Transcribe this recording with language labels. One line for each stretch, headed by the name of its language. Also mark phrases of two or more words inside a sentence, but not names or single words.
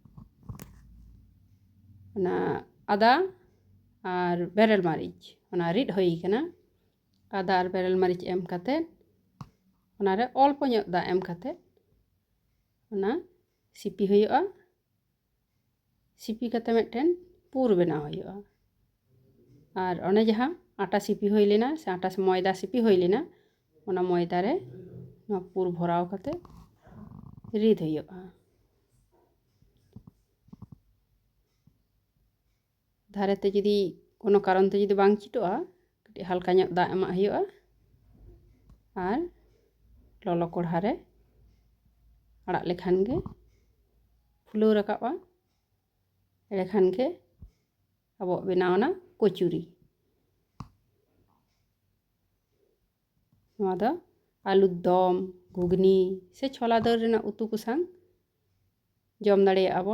Santali: ना आदा और बेरेल मारिच ओना रिद हुई कना आदा और बेरेल मारिच एम काते ओना रे अल्प ᱧᱚᱜ दा एम काते ओना सिपी हुआ सिपी काते मिदटेन पुर बनाव हुआ और ओने जहाँ आटा सिपी हुई लेना से आटा से मयदा सिपी हुई लेना ओना मयदा रे ना पुर भराव काते रिद हुआ धारे ते जदि कोनो कारण ते जदि बांग चिटोआ कटी हल्का ᱧᱚᱜ दा एमा हुआ और ललो कोढ़ा रे आड़ाग लेखान गे फुलाव राकाबा एड़े खान गे अब बनावना कचुरी नवा दो आलू दम घुगनी से छोला दाल रेना उतु को सांग जम दाड़ेयाबन।